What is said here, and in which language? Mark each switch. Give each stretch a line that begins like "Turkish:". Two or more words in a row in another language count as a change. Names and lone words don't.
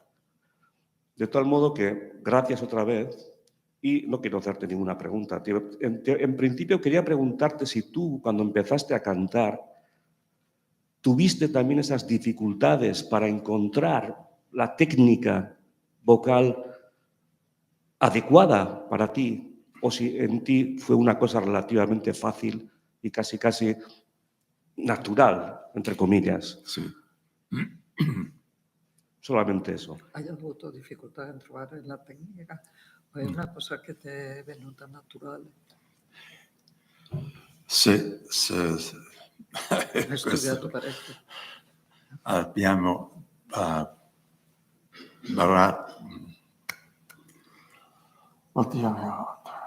Spanish: De tal modo que, gracias otra vez, y no quiero hacerte ninguna pregunta, en principio quería preguntarte si tú, cuando empezaste a cantar, tuviste también esas dificultades para encontrar la técnica vocal adecuada para ti, o si en ti fue una cosa relativamente fácil y casi natural, entre comillas.
Italian: Sì.
Spanish: Solamente eso.
Italian: Hai avuto difficoltà a trovare la tecnica o è una cosa che ti è venuta naturale? Se Hai studiato parecchio. abbiamo oddio mio,